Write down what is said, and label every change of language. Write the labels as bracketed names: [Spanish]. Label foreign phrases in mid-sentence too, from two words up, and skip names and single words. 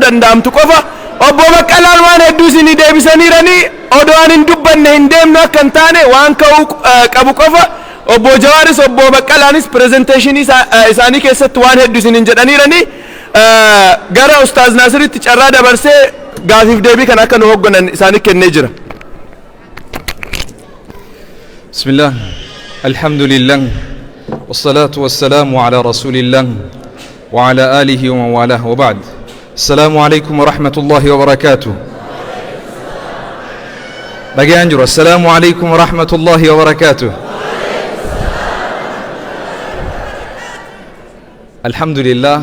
[Oromo] danda'amtu qofa obbo Baqqalaan waan hedduu isinii deebisaniiranii odoo hin dubbanne hin deemnu akka hin taane waan ka'uu qabu qofa obbo Jawaaris obbo Baqqalaanis presenteeshinii isaanii keessatti waan hedduu isiniin jedhaniiranii gara Ustaaz Naasiritti carraa dabarsee gaafiif deebii kan akka nu hogganan isaanii kennee jira. [Arabic] بسم الله الحمد لله والصلاة والسلام على رسول الله وعلى آله ومن والاه وبعد السلام عليكم ورحمة الله وبركاته بقي أنجر السلام عليكم ورحمة الله وبركاته الحمد لله